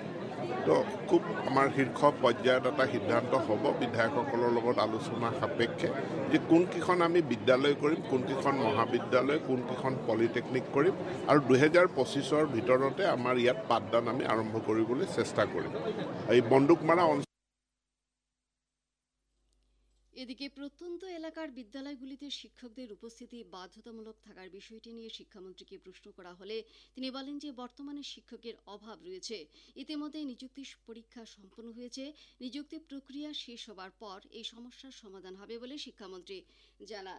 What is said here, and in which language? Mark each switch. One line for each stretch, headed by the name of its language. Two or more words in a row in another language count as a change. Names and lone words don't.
Assamese: তো খুব আমাৰ শীৰ্ষ পৰ্যায়ত এটা সিদ্ধান্ত হ'ব বিধায়কসকলৰ লগত আলোচনা সাপেক্ষে যে কোনকেইখন আমি বিদ্যালয় কৰিম, কোনকেইখন মহাবিদ্যালয়, কোনকেইখন পলিটেকনিক কৰিম, আৰু 2025ৰ ভিতৰতে আমাৰ ইয়াত পাঠদান আমি আৰম্ভ কৰিবলৈ চেষ্টা কৰিম। এই বন্দুকমাৰা
Bangla: এদিকে প্রত্যন্ত এলাকার বিদ্যালয়গুলিতে শিক্ষকদের উপস্থিতি বাধ্যতামূলক থাকার বিষয়টি নিয়ে শিক্ষামন্ত্রীকে প্রশ্ন করা হলে তিনি বলেন যে বর্তমানে শিক্ষকের অভাব রয়েছে। ইতিমধ্যে নিযুক্তি পরীক্ষা সম্পন্ন হয়েছে। নিযুক্তি প্রক্রিয়া শেষ হবার পর এই সমস্যার সমাধান হবে বলে শিক্ষামন্ত্রী জানান।